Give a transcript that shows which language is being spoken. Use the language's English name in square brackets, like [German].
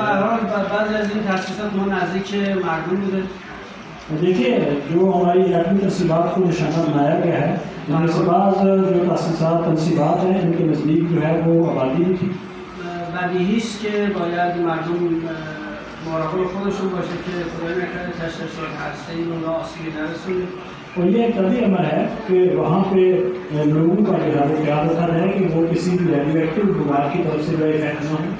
[Persian] به هر حال بعضی از این تاسیسات ما نزدیک مردم بوده. [Urdu] دیکھیے جو ہماری ایٹمی تنصیبات کو نشانہ بنایا گیا ہے ان میں سے بعض جو تاسیسات تنصیبات ہیں ان کے نزدیک جو ہے وہ آبادی بھی تھی۔ [Persian] بدیهی است که باید مردم مراقب خودشون باشه که خدای نکرده تشعشعات هسته‌ای اونها آسیبی نرسونه. [Urdu] اور یہ ایک طبی امر ہے کہ وہاں پہ لوگوں کا جو ہے وہ خیال رکھا جائے کہ وہ کسی بھی ریڈیو ایکٹیو بیمار کی طرف سے جو افیکٹ نہ ہو۔